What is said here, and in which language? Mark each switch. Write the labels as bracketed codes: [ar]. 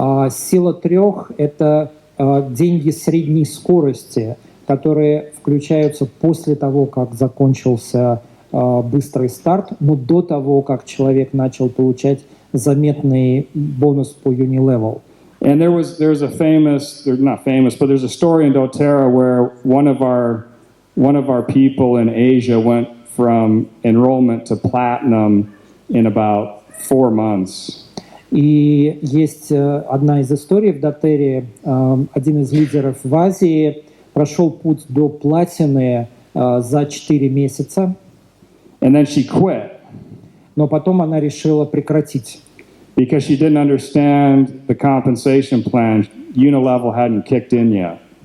[ru] Сила 3 — это деньги средней скорости, которые включаются после того, как закончился быстрый старт, но до того, как человек начал получать заметный бонус по Unilevel. [en] And there's a famous, they're not famous, but there's a story in doTERRA where one of our people in Asia went from enrollment to platinum in about 4 months. [ru] И есть одна из историй в доTERRе. Один из лидеров в Азии прошел путь до платины за 4 месяца. [en] And then she quit. [ru] Но потом она решила прекратить. [en] Because she didn't understand the compensation plan. Unilevel hadn't kicked in yet.